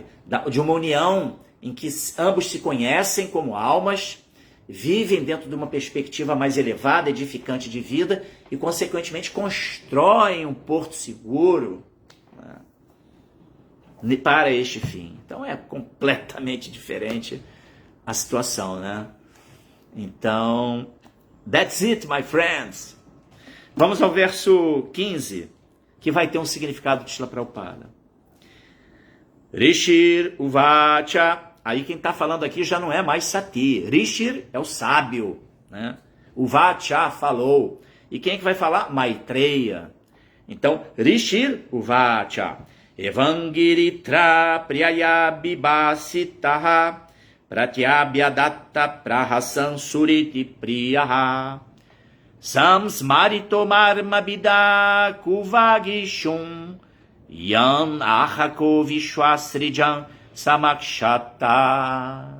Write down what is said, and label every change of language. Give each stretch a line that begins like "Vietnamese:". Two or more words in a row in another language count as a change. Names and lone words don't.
Portuguese: De uma união em que ambos se conhecem como almas, vivem dentro de uma perspectiva mais elevada, edificante de vida e, consequentemente, constroem um porto seguro, né, para este fim. Então, é completamente diferente a situação, né? Então,
English: that's it, my friends.
Portuguese: Vamos ao verso 15, que vai ter um significado de Srila Prabhupada.
Sanskrit: ऋषिर् उवाच.
Portuguese: Aí quem está falando aqui já não é mais Sati. Rishir é o sábio, né? Uvacha falou. E quem é que vai falar? Maitreya. Então,
Sanskrit: ऋषिर् उवाच. एवंगिरित्र प्रियया बिभाषितः प्रत्यभ्यधत्त प्रहसन् सुहृत् प्रियः संस्मारितो मर्मभिदः कुवागिषून् यान् आहको विश्वसृजां समक्षतः.